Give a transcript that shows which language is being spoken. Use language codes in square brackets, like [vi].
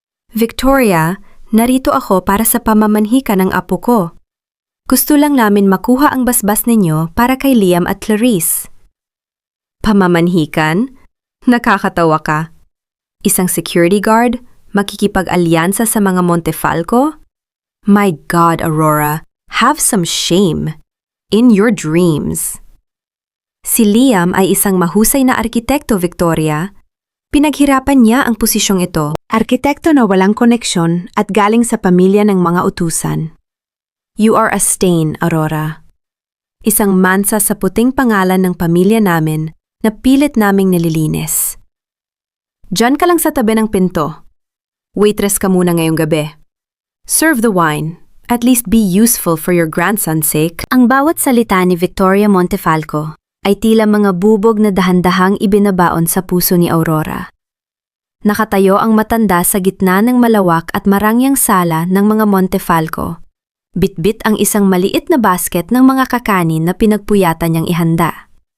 [tl] Victoria, narito ako para sa pamamanhika ng apo ko. Gusto lang namin makuha ang basbas ninyo para kay Liam at Clarice. Pamamanhikan? Nakakatawa ka. Isang security guard? Makikipag-alyansa sa mga Montefalco? [en] My God, Aurora, have some shame. In your dreams. [tl] Si Liam ay isang mahusay na arkitekto, Victoria. Pinaghirapan niya ang posisyong ito. Arkitekto na walang koneksyon at galing sa pamilya ng mga utusan. [en] You are a stain, Aurora. [tl] Isang mansa sa puting pangalan ng pamilya namin na pilit naming nililinis. Diyan ka lang sa tabi ng pinto. Waitress ka muna ngayong gabi. [en] Serve the wine. At least be useful for your grandson's sake. [tl] Ang bawat salita ni Victoria Montefalco ay tila mga bubog na dahan-dahang ibinabaon sa puso ni Aurora. Nakatayo ang matanda sa gitna ng malawak at marangyang sala ng mga Montefalco. Bitbit ang isang maliit na basket ng mga kakanin na pinagpuyatan niyang ihanda.